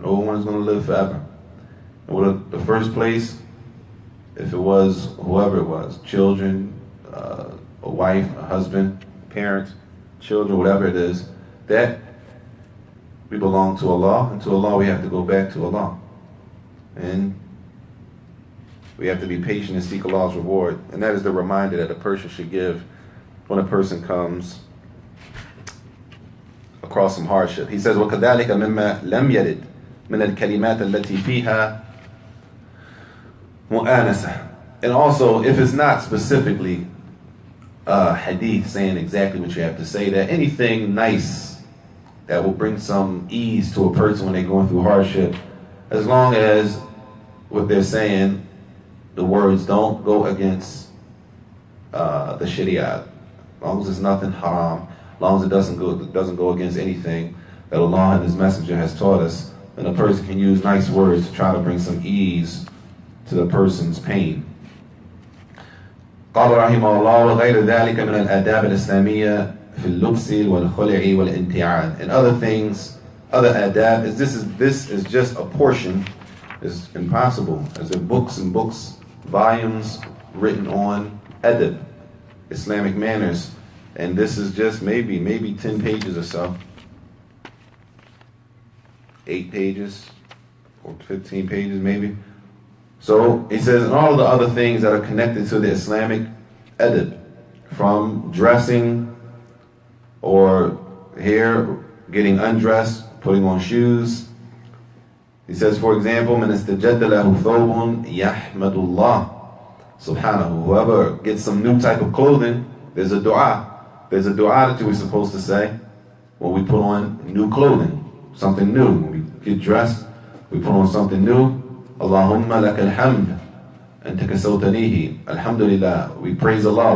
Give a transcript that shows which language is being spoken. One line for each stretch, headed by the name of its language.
English: No one is going to live forever. And what the first place, if it was whoever it was, children, a wife, a husband, parents, children, whatever it is, that we belong to Allah, and to Allah we have to go back to Allah. And we have to be patient and seek Allah's reward. And that is the reminder that a person should give when a person comes across some hardship.
Arabic: He says, وَكَذَلِكَ مِمَّا لَمْ يَرِدْ مِنَ الْكَلِمَاتِ الَّتِي فِيهَا مُؤَانَسَةٌ.
English: And also, if it's not specifically hadith saying exactly what you have to say, that anything nice that will bring some ease to a person when they're going through hardship, as long as what they're saying, the words don't go against the Sharia, as long as it's nothing haram, as long as it doesn't go against anything that Allah and His Messenger has taught us, then a person can use nice words to try to bring some ease to the person's pain.
Arabic: قال رحمه الله وغير ذلك من الآداب الإسلامية في اللبس والخلع والانتعال.
English: And other things, other adab, this is just a portion. It's impossible. As in books and books, volumes written on adab, Islamic manners, and this is just maybe 10 pages or so, 8 pages or 15 pages maybe. So he says, and all of the other things that are connected to the Islamic adab, from dressing or hair, getting undressed, putting on shoes. He says, for example,
Arabic: من استجد له ثوب يحمد الله subhanahu.
English: Whoever gets some new type of clothing, there's a dua. There's a dua that we're supposed to say when we put on new clothing, something new. When we get dressed, we put on something new.
Arabic: Allahumma laka alhamd anta kasawtanihi.
English: Alhamdulillah. We praise Allah.